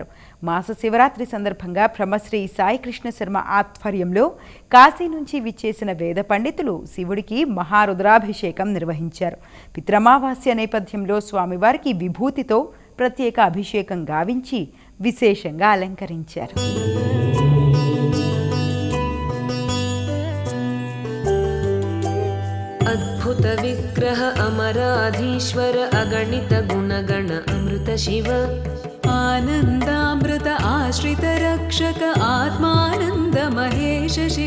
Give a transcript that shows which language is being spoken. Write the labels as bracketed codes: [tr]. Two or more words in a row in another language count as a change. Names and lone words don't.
[te] మాస శివరాత్రి సందర్భంగా బ్రహ్మశ్రీ సాయికృష్ణ శర్మ ఆధ్వర్యంలో కాశీ నుంచి విచ్చేసిన వేద పండితులు శివుడికి మహారుద్రాభిషేకం నిర్వహించారు. పిత్రమావాస్య నేపథ్యంలో స్వామివారికి విభూతితో ప్రత్యేక అభిషేకం గావించి విశేషంగా అలంకరించారు. [sa] अद्भुत विग्रह अमराधीश्वर अगणित गुणगण अमृत शिव आनन्दामृत आश्रित रक्षक आत्मानन्द महेश शिव